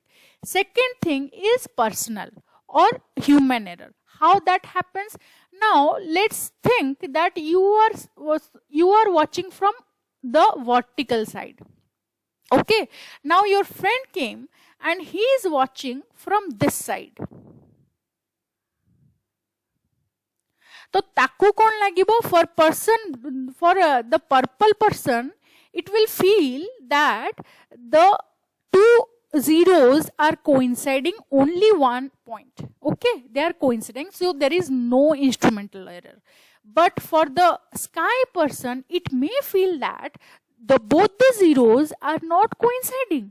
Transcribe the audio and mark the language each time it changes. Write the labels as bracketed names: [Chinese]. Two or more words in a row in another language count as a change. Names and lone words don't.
[English] Second thing is personal or human error. How that happens? Now let's think that you are watching from the vertical side. Okay, now your friend came and he is watching from this side. [Odia] ତ ତାକୁ କଣ ଲାଗିବ? [English] For the purple person, it will feel that the two zeros are coinciding only one point. Okay, they are coinciding, so there is no instrumental error. But for the sky person, it may feel that both the zeros are not coinciding.